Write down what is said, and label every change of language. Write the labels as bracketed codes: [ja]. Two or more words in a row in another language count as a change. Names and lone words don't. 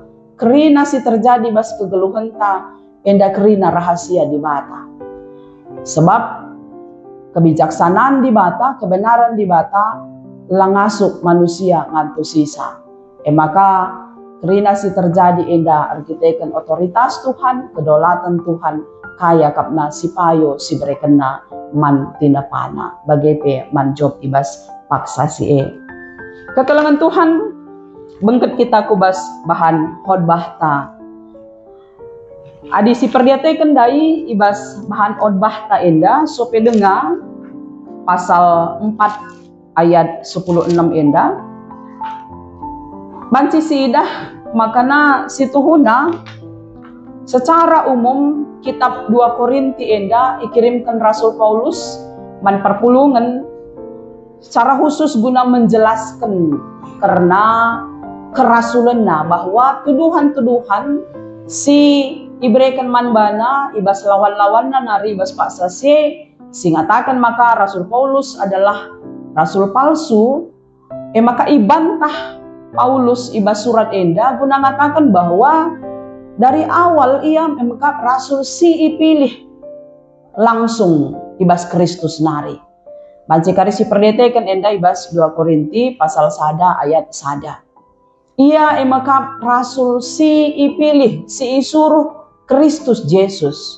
[btx] kerina si terjadi bas kegeluhan ta enda kerina rahasia di bata sebab kebijaksanaan di bata kebenaran di bata langasuk manusia ngantu sisa maka kerina si terjadi enda arkiteken otoritas Tuhan kedaulatan Tuhan kaya kapna si payo si berekena man tinapana bagepe man Job ibas paksa si kekelengan Tuhan bengket kita kubas bahan khotbah ta adi si perdiateken dai ibas bahan khotbah ta enda sope denga pasal 4 ayat 16 enda banci si idah makana si tuhuna [id] Secara umum [btx] kitab 2 Korinti enda ikirimkan Rasul Paulus man perpulungan [id] secara khusus [btx] guna [id] menjelaskan karena [btx] kerasulanna [id] bahwa tuduhan-tuduhan [btx] si ibrekan manbana ibas lawan-lawanna nari ibas paksa singatakan [id] maka Rasul Paulus adalah rasul palsu, [btx] maka ibantah Paulus ibas surat enda guna ngatakan bahwa [id] dari awal [btx] ia maka rasul si ipilih langsung ibas Kristus nari. Banci karisi perdetekan enda ibas 2 Korinti pasal 1 ayat 1. Ia maka rasul si ipilih si isuruh Kristus Yesus.